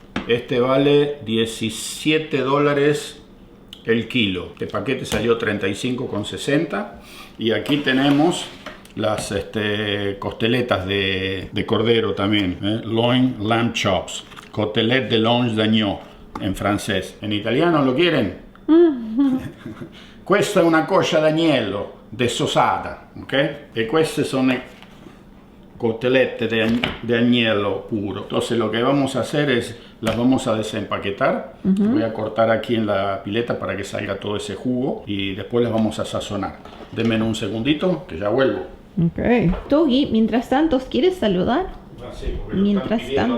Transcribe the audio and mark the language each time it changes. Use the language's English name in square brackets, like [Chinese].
[Spanish] Este vale $17 el kilo. Este paquete salió $35,60. Y aquí tenemos las costeletas de cordero también, [English] loin lamb chops, [French] côtelette de loin d'agneau [Spanish] en francés. ¿En italiano lo quieren? [Italian] Questa è una coscia d'agnello desossata, ok? E queste sono costelette de agnello puro. [Spanish] Entonces lo que vamos a hacer es, las vamos a desempaquetar. Voy a cortar aquí en la pileta para que salga todo ese jugo y después las vamos a sazonar. Denme un segundito que ya vuelvo. Ok. Togi, mientras tanto, ¿quieres saludar? Ah, sí, porque lo Mientras están pidiendo